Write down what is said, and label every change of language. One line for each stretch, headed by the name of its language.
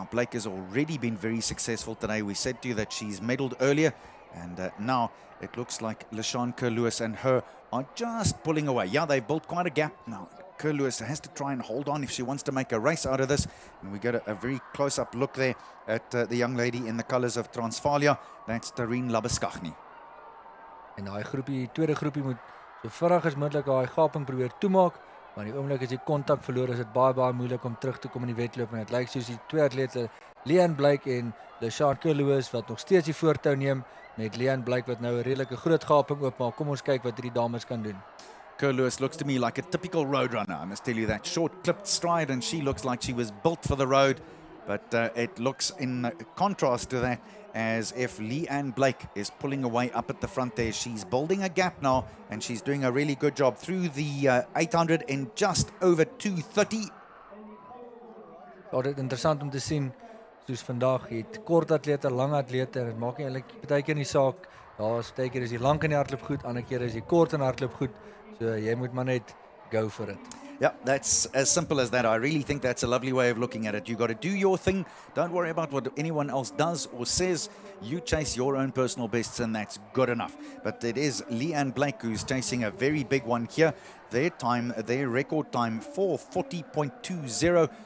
English: Now, Blake has already been very successful today. We said to you that she's medaled earlier, and now it looks like LeSean Kerr-Lewis and her are just pulling away. Yeah, they've built quite a gap. Now, Kerr-Lewis has to try and hold on if she wants to make a race out of this. And we get a very close-up look there at the young lady in the colours of Transvaal. That's Tareen Labuskaghni.
Afrikaans: En daai groepie, tweede groepie moet so vinnig as moontlik daai gaping probeer toemaak, maar die oomblik as jy kontak verloor, is dit baie moeilik om terug te kom in die wedloop, en dit lyk soos die twee atlete Leanne Blake en LeSean Kerr-Lewis wat nog steeds die voortou neem, met Leanne Blake wat nou 'n redelike groot gaping oopmaak. Kom ons kyk wat hierdie dames kan doen.
English: Kerr-Lewis looks to me like a typical road runner. I must tell you that. Short clipped stride, and she looks like she was built for the road. But it looks in contrast to that as if Leanne Blake is pulling away up at the front there. She's building a gap now, and she's doing a really good job through the 800 in just over 2:30.
Afrikaans: Ja, dit is interessant om te sien, soos vandag, jy het kort atlete, lang atlete, dit maak nie eintlik baie keer nie saak. Daar is baie keer is jy lank in die hardloop goed, ander keer is jy kort in hardloop goed. So jy moet maar net
English: go for it. Yeah, that's as simple as that. I really think that's a lovely way of looking at it. You got to do your thing. Don't worry about what anyone else does or says. You chase your own personal bests, and that's good enough. But it is Leanne Blake who's chasing a very big one here. Their time, their record time, 4:40.20.